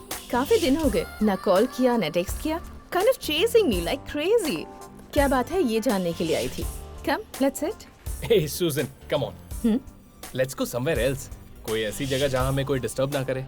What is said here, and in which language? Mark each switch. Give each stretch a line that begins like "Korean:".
Hindi: काफी दिन हो गए, ना कॉल किया ना टेक्स्ट किया।
English: Kind of chasing me like crazy.
Hindi: क्या बात है, ये जानने के लिए आई थी।
English: Come, let's sit. Hey Susan, come on. Let's go somewhere else.
Hindi: कोई ऐसी जगह जहाँ हमें कोई डिस्टर्ब ना करे।